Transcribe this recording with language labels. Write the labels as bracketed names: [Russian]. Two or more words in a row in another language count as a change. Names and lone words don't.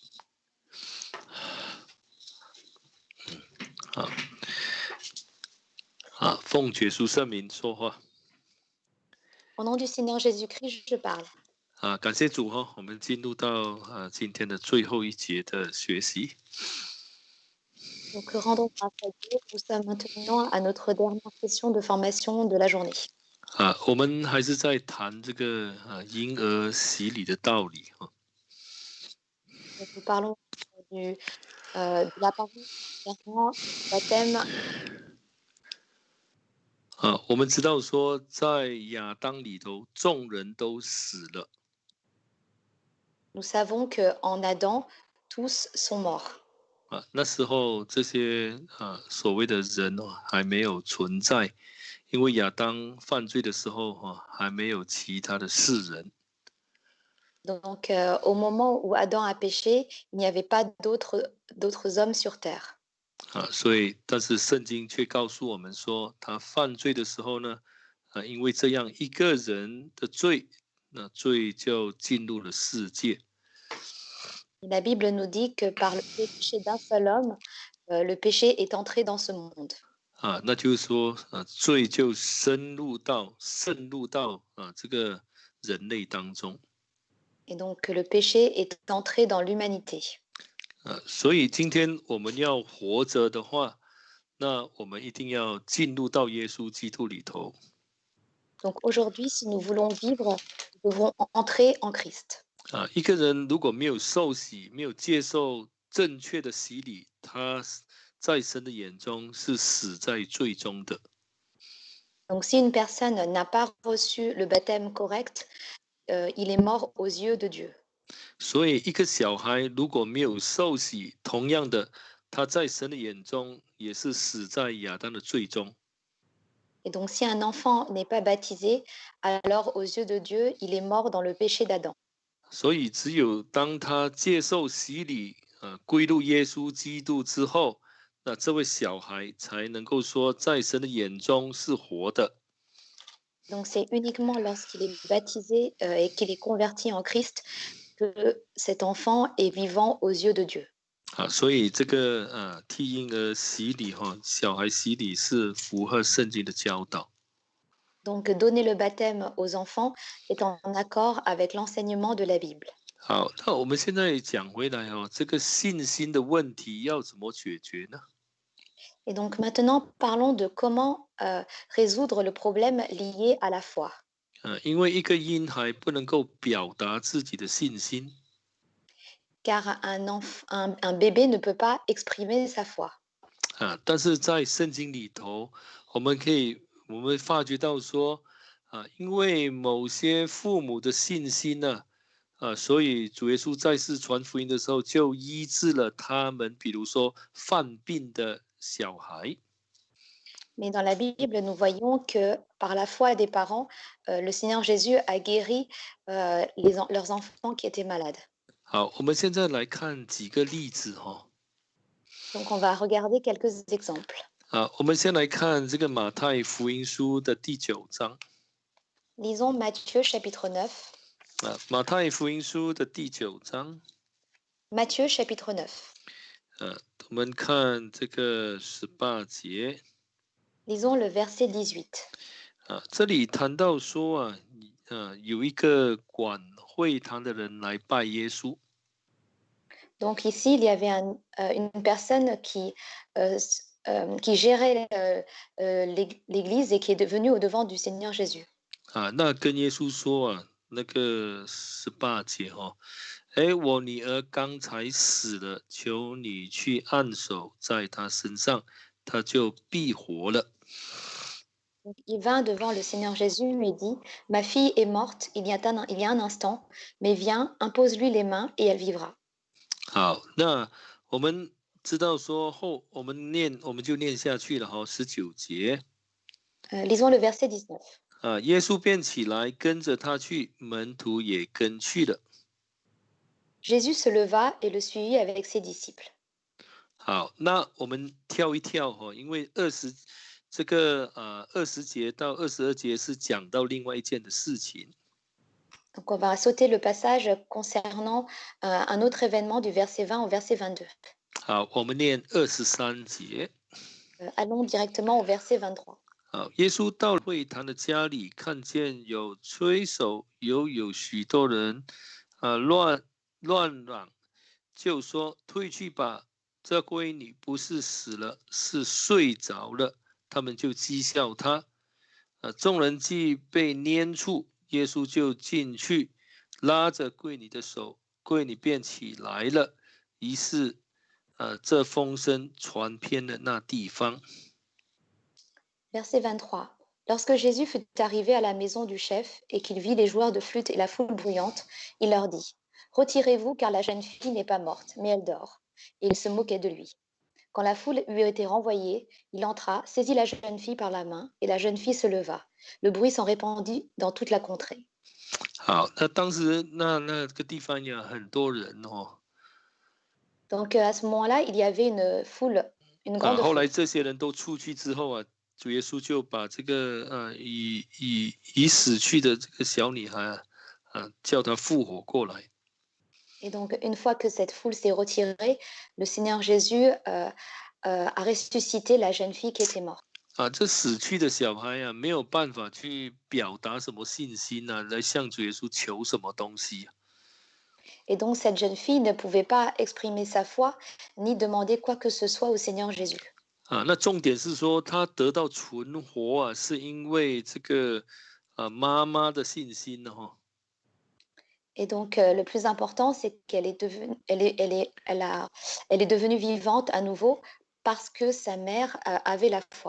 [Chinese] 奉耶稣圣名说话。 [French] Au nom du Seigneur Jésus-Christ, je parle. [Chinese] 感谢主我们进入到今天的最后一节的学习。 [French] Donc, rendons grâce à Dieu. Nous sommes maintenant à notre dernière session de formation de la journée. [Chinese] 我们还是在谈这个婴儿洗礼的道理 [French] Donc, nous parlons de la parole concernant le baptême. [Chinese] 我们知道说，在亚当里头，众人都死了。 [French] Nous savons qu'en Adam, tous sont morts. [Chinese] 那时候这些所谓的人还没有存在，因为亚当犯罪的时候还没有其他的世人。 [French] Donc, au moment où Adam a péché, il n'y avait pas d'autres hommes sur terre. [Chinese] 所以，但是圣经却告诉我们说，他犯罪的时候呢，因为这样一个人的罪，那罪就进入了世界。 [French] La Bible nous dit que par le péché d'un seul homme, le péché est entré dans ce monde. [Chinese] 那就是说，罪就渗入到这个人类当中。 [French] Et donc, le péché est entré dans l'humanité. [Chinese] 所以今天我们要活着的话，那我们一定要进入到耶稣基督里头。 [French] Donc aujourd'hui, si nous voulons vivre, nous devrons entrer en Christ. [Chinese] 一个人如果没有受洗，没有接受正确的洗礼，他在神的眼中是死在罪中的。 [French] Donc si une personne n'a pas reçu le baptême correct, il est mort aux yeux de Dieu. [Chinese] 所以一个小孩如果没有受洗，同样的，他在神的眼中也是死在亚当的罪中。 [French] Et donc si un enfant n'est pas baptisé, alors aux yeux de Dieu, il est mort dans le péché d'Adam. [Chinese] 所以只有当他接受洗礼，归入耶稣基督之后，那这位小孩才能够说，在神的眼中是活的。 [French] Donc c'est uniquement lorsqu'il est baptisé et qu'il est converti en Christ que cet enfant est vivant aux yeux de Dieu. [Chinese] 所以这个替婴儿洗礼小孩洗礼是符合圣经的教导。 [French] Donc donner le baptême aux enfants est en accord avec l'enseignement de la Bible. [Chinese] 好，那我们现在讲回来这个信心的问题要怎么解决呢？ [French] Et donc maintenant, parlons de comment résoudre le problème lié à la foi. [Chinese] 因为一个婴孩不能够表达自己的信心。 [French] Car un bébé ne peut pas exprimer sa foi. [Chinese] 但是在圣经里头，我们发觉到说，因为某些父母的信心呢，所以主耶稣在世传福音的时候，就医治了他们，比如说犯病的小孩。 [French] Mais dans la Bible, nous voyons que par la foi des parents, le Seigneur Jésus a guéri leurs enfants qui étaient malades. [Chinese] 好，我们现在来看几个例子 [French] Donc on va regarder quelques exemples. [Chinese] 我们先来看这个马太福音书的第9章。 [French] Lisons Matthieu chapitre 9. [Chinese] 马太福音书的第9章。 [French] Matthieu chapitre 9. [Chinese] 我们看这个18节。 [French] Lisons le verset 18. [Chinese] 这里谈到说有一个管会堂的人来拜耶稣。 [French] Donc ici, il y avait une personne qui gérait l'église et qui est devenue au devant du Seigneur Jésus. [Chinese] 那跟耶稣说那个18节我女儿刚才死了，求你去按手在她身上，她就必活了。 [French] Donc, il vint devant le Seigneur Jésus et dit, ma fille est morte il y a un instant, mais viens, impose-lui les mains et elle vivra. [Chinese] 好，那我们知道说我们就念下去了19节。 [French] Lisons le verset 19. [Chinese] 耶稣便起来跟着他去，门徒也跟去了。 [French] Jésus se leva et le suivit avec ses disciples. [Chinese] 好，那我们跳一跳因为20节到22节是讲到另外一件的事情。 [French] Donc on va sauter le passage concernant un autre événement du verset 20 au verset 22. [Chinese] 好，我们念23节。 [French] Allons directement au verset 23. [Chinese] 好，耶稣到会堂的家里，看见有吹手，有许多人，乱嚷，就说：退去吧，这闺女不是死了，是睡着了。他们就讥笑他。众人既被撵出，耶稣就进去，拉着柜女的手，柜女便起来了。于是，这风声传遍了那地方。 [French] Verset 23. Lorsque Jésus fut arrivé à la maison du chef et qu'il vit les joueurs de flûte et la foule bruyante, il leur dit: Retirez-vous, car la jeune fille n'est pas morte, mais elle dort. Et il se moquait de lui. Quand la foule eut été renvoyée, il entra, saisit la jeune fille par la main, et la jeune fille se leva. Le bruit s'en répandit dans toute la contrée. [Chinese] 好，那当时那个地方有很多人哦。 [French] Donc à ce moment-là, il y avait une foule, une grande [Chinese] 后 [French] foule. [Chinese] 来这些人都出去之后啊，主耶稣就把这个已死去的这个小女孩叫她复活过来。 [French] Et donc, une fois que cette foule s'est retirée, le Seigneur Jésus a ressuscité la jeune fille qui était morte. [Chinese] 这死去的小孩没有办法去表达什么信心来向主耶稣求什么东西。 [French] Et donc, cette jeune fille ne pouvait pas exprimer sa foi ni demander quoi que ce soit au Seigneur Jésus. [Chinese] 那重点是说，她得到存活是因为这个妈妈的信心呢。 [French] Et donc, le plus important, c'est qu'elle est devenue, elle est devenue vivante à nouveau parce que sa mère avait la foi.